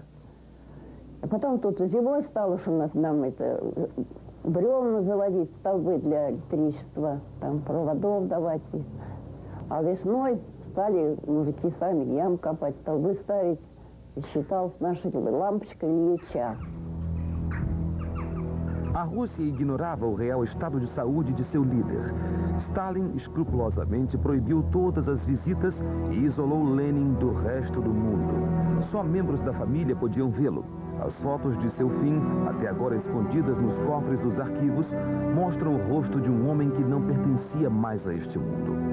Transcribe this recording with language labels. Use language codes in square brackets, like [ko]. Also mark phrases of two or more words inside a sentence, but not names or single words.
[ru] А потом тут зимой стало, что нам это бревна заводить, столбы для электричества, там проводов давать. А весной стали мужики сами ям копать, столбы ставить. И считал с нашей лампочкой Ильича. [pt] A Rússia ignorava o real estado de saúde de seu líder. Stalin escrupulosamente proibiu todas as visitas e isolou Lenin do resto do mundo. Só membros da família podiam vê-lo. As fotos de seu fim, até agora escondidas nos cofres dos arquivos, mostram o rosto de um homem que não pertencia mais a este mundo.